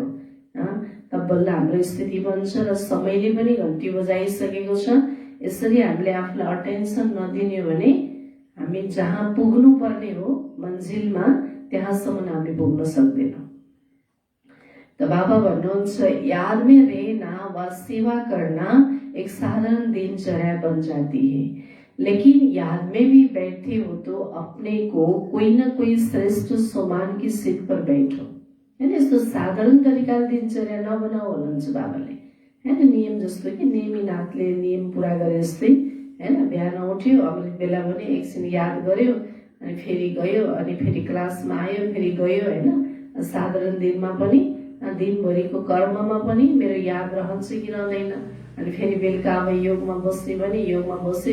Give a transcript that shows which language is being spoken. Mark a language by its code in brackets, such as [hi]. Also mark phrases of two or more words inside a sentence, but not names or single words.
[ne] तब बल्ल हाम्रो स्थिति बन्छ र समयले पनि घन्टी बजाइसकेको छ। यसरी हामीले आफूलाई अटेन्सन नदिने भने हामी जहाँ पुग्नु पर्ने हो मन्जिलमा त्यहाँसम्म हामी पुग्न सक्दैनौँ। त बाबा भन्नुहुन्छ [hi] याद में रहना व सेवा करना एक साधारण दिनचर्या बन जाती है, लेकिन याद में भी बैठे हो तो अपने को कोई न कोई श्रेष्ठ सोमान की सीट पर बैठो। [ne] हैन, यस्तो साधारण तरिकाले दिनचर्या नबनाऊ भन्नुहुन्छ बाबाले। हैन, नियम जस्तो कि नेमी नाथले नियम पूरा गरे जस्तै। हैन, बिहान उठ्यो, अलिक बेला पनि एकछिन याद गर्यो, अनि फेरि गयो, अनि फेरि क्लासमा आयो, फेरि गयो। हैन, साधारण दिनमा पनि दिनभरिको कर्ममा पनि मेरो याद रहन्छ कि रहँदैन, अनि फेरि बेलुका अब योगमा बस्ने पनि योगमा बस्यो।